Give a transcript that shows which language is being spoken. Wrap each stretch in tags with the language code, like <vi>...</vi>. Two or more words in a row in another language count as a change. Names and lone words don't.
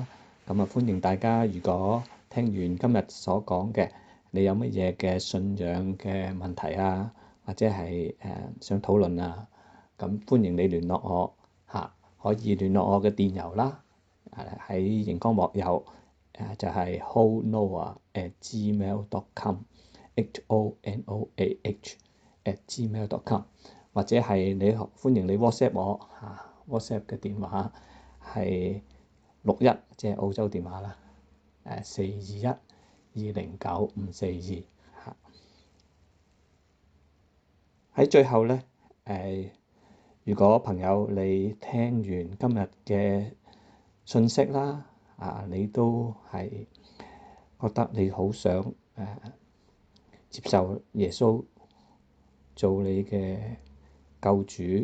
<yue>咁啊，歡迎大家，如果聽完今日所講嘅，你有乜嘢嘅信仰嘅問題啊，或者係想討論啊，咁歡迎你聯絡我嚇，可以聯絡我嘅電郵啦，喺熒光幕有就係 honoah@gmail.com，honoah@gmail.com，或者係你歡迎你 WhatsApp 我嚇。WhatsApp 嘅電話係61，即係澳洲電話啦，421-209-542嚇。喺最後咧，如果朋友你聽完今日嘅信息啦，你都係覺得你好想接受耶穌做你嘅救主。</yue>